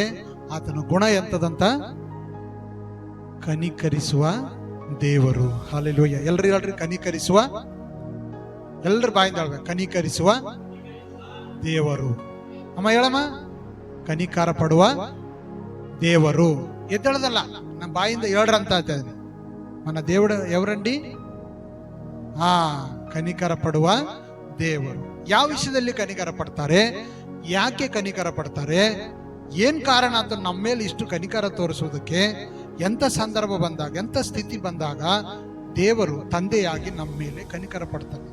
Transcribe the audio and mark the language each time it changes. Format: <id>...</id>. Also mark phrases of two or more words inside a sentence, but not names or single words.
<kn>ಆತನ ಗುಣ ಎಂತದಂತ? ಕನಿಕರಿಸುವ ದೇವರು. ಹಲ್ಲೆಲೂಯಾ. ಎಲ್ರು ಹೇಳ್ರಿ, ಕನಿಕರಿಸುವ. ಎಲ್ರ ಬಾಯಿಂದ ಹೇಳ್ಬೇಕು, ಕನಿಕರಿಸುವ ದೇವರು. ಅಮ್ಮ ಹೇಳಮ್ಮ, ಕನಿಕಾರ ಪಡುವ ದೇವರು. ಎದ್ದೇಳದಲ್ಲ, ನಮ್ಮ ಬಾಯಿಂದ ಹೇಳ್ರಂತ ಹೇಳ್ತೇನೆ.</kn> <te>మన దేవుడు ఎవరండి?</te> <kn>ಕನಿಕರ ಪಡುವ ದೇವರು. ಯಾವ ವಿಷಯದಲ್ಲಿ ಕನಿಕರ ಪಡ್ತಾರೆ? ಯಾಕೆ ಕನಿಕರ ಪಡ್ತಾರೆ? ಏನ್ ಕಾರಣ ಅಂತ ನಮ್ಮ ಮೇಲೆ ಇಷ್ಟು ಕನಿಕರ ತೋರಿಸೋದಕ್ಕೆ? ಎಂತ ಸಂದರ್ಭ ಬಂದಾಗ, ಎಂತ ಸ್ಥಿತಿ ಬಂದಾಗ ದೇವರು ತಂದೆಯಾಗಿ ನಮ್ಮ ಮೇಲೆ ಕನಿಕರ ಪಡ್ತಾನೆ?</kn>